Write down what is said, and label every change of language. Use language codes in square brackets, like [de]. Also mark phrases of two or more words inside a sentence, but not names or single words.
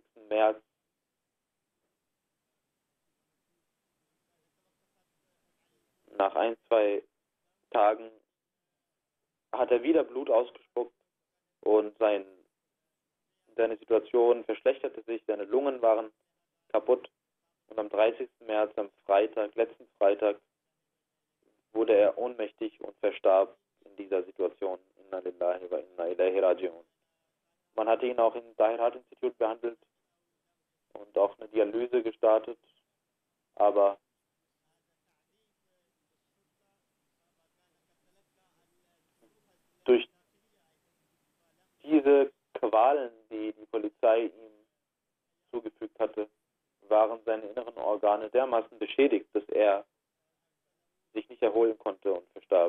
[de] März nach 1-2 Tagen hat er wieder Blut ausgespuckt und seine Situation verschlechterte sich, seine Lungen waren kaputt und am 30. März, am Freitag, letzten Freitag, wurde er ohnmächtig und verstarb in dieser Situation. [ar] إنا لله وإنا إليه راجعون. [de] Man hatte ihn auch im Tahir-Institut behandelt und auch eine Dialyse gestartet, aber durch diese Qualen, die die Polizei ihm zugefügt hatte, waren seine inneren Organe dermaßen beschädigt, dass er sich nicht erholen konnte und verstarb.